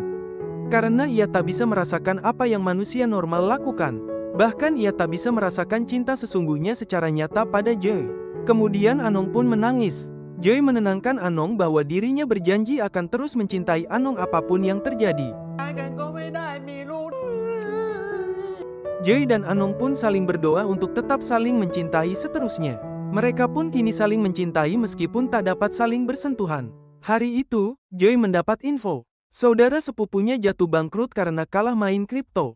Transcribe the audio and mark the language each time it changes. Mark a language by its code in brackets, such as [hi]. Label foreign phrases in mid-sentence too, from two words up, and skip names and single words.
[id] Karena ia tak bisa merasakan apa yang manusia normal lakukan. Bahkan ia tak bisa merasakan cinta sesungguhnya secara nyata pada Joy. Kemudian Anong pun menangis. Joy menenangkan Anong bahwa dirinya berjanji akan terus mencintai Anong apapun yang terjadi. [th] กันก็ไม่ได้มีลูก [id] Joy dan Anong pun saling berdoa untuk tetap saling mencintai seterusnya. Mereka pun kini saling mencintai meskipun tak dapat saling bersentuhan. Hari itu, Joy mendapat info. Saudara sepupunya jatuh bangkrut karena kalah main kripto.